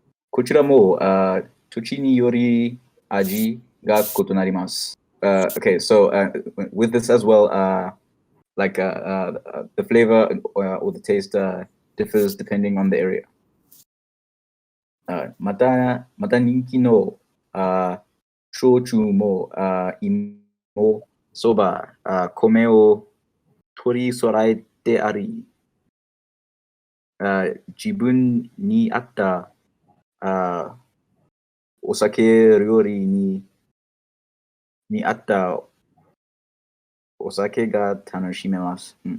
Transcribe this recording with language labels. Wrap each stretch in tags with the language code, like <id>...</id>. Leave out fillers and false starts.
<ja>こちらも土地により味が異なります。</ja> <en>Okay, so with this as well, like the flavor or the taste differs depending on the area.</en> <ja>また人気の焼酎も芋、そば、米を取り揃えてあり、自分に合ったお酒料理に合ったお酒が楽しめます。</ja>